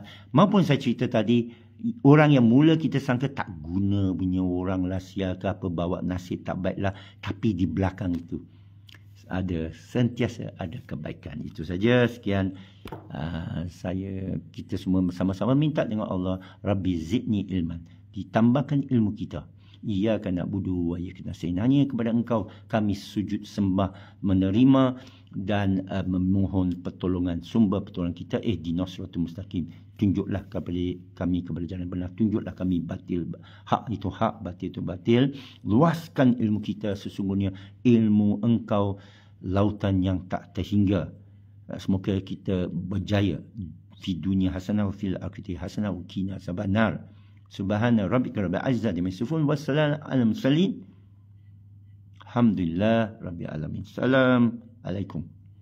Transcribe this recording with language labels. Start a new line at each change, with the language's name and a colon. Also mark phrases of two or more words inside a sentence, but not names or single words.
Malay: Maupun saya cerita tadi, orang yang mula kita sangka tak guna punya orang lah, sial ke apa, bawa nasib tak baik lah. Tapi di belakang itu sentiasa ada kebaikan. Itu saja. Sekian. Kita semua bersama-sama minta dengan Allah,
Arabic: رب زدني علما.
Malay: Ditambahkan ilmu kita.
Arabic: إياك نعبد وإياك نستعين.
Malay: Hanya kepada Engkau kami sujud sembah, menerima dan memohon pertolongan, sumber pertolongan kita.
Arabic: اهدنا الصراط المستقيم.
Malay: Tunjuklah kepada kami kepada jalan benar. Tunjuklah kami batil, hak itu hak, batil itu batil. Luaskan ilmu kita, sesungguhnya ilmu Engkau lautan yang tak terhingga. Semoga kita berjaya
Arabic: في الدنيا حسنة وفي الآخرة حسنة وقنا عذاب النار. سبحان ربك رب العزة عما يصفون وسلام على المرسلين. الحمد لله رب العالمين. Assalamualaikum.